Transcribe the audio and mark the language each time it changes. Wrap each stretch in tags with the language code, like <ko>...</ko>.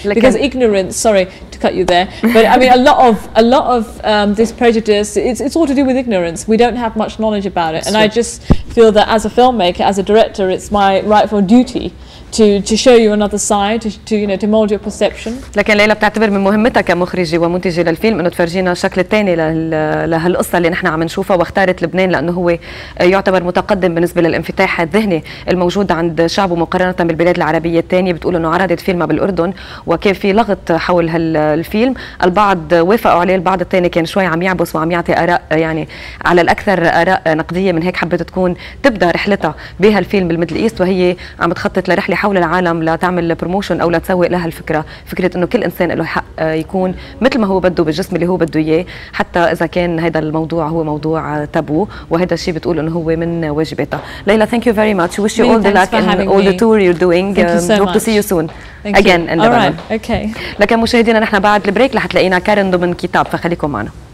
<en>Because ignorance, sorry to cut you there, but I mean, a lot of this prejudice, it's all to do with ignorance. We don't have much knowledge about it, and I just feel that as a filmmaker, as a director, it's my rightful duty to show you another side, to you know, to mold your perception.</en> <ar>لكن ليلى بتعتبر من مهمتها كمخرجة ومنتجة للفيلم انه تفرجينا الشكل الثاني لهالقصة اللي نحن عم نشوفها، واختارت لبنان لانه هو يعتبر متقدم بالنسبة للانفتاح الذهني الموجود عند شعبه مقارنة بالبلاد العربية الثانية. بتقول انه عرضت فيلمها بالاردن وكان في لغط حول هالفيلم، البعض وافقوا عليه، البعض الثاني كان شوي عم يعبس وعم يعطي اراء يعني على الاكثر اراء نقدية. من هيك حبت تكون تبدا رحلتها بهالفيلم بالميدل ايست، وهي عم تخطط لرحلة حول العالم لتعمل بروموشن او لتسوق لها الفكره، فكره انه كل انسان له حق يكون مثل ما هو بده بالجسم اللي هو بده اياه، حتى اذا كان هذا الموضوع هو موضوع تابو، وهذا الشيء بتقول انه هو من واجباتها.</ar> <en>Laila, thank you very much. Wish you all the luck in all the tour you're doing. Hope to see you soon again in Lebanon. Okay.</en> <ar>لكن مشاهدينا نحن بعد البريك رح تلاقينا كارن ضمن كتاب، فخليكم معنا.</ar>